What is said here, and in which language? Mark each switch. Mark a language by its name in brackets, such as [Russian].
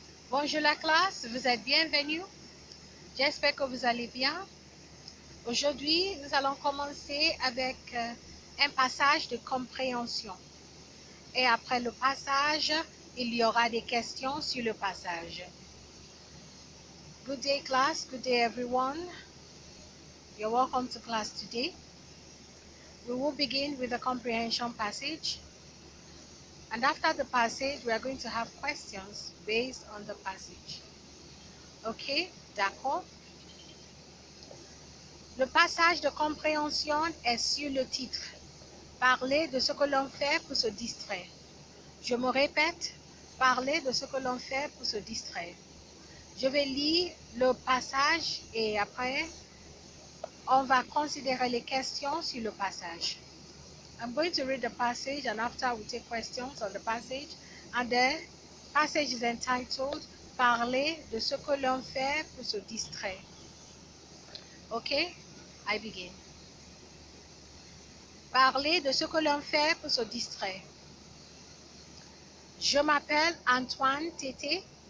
[French] Bonjour la classe, vous êtes bienvenus. J'espère que vous allez bien. Aujourd'hui, nous allons commencer avec un passage de compréhension. Et après le passage, il y aura des questions sur le passage. [English] Good day class, good day everyone. You're welcome to class today. We will begin with the comprehension passage. And after the passage, we are going to have questions based on the passage. [French] Ok, d'accord. Le passage de compréhension est sur le titre « Parler de ce que l'on fait pour se distraire ». Je me répète, parler de ce que l'on fait pour se distraire. Je vais lire le passage et après, on va considérer les questions sur le passage. [English] I'm going to read the passage and after we take questions on the passage. And the passage is entitled « [French] Parler de ce que l'on fait pour se distraire ». [English] Okay, I begin. [French] Parler de ce que l'on fait pour se distraire. Je m'appelle Antoine Tété.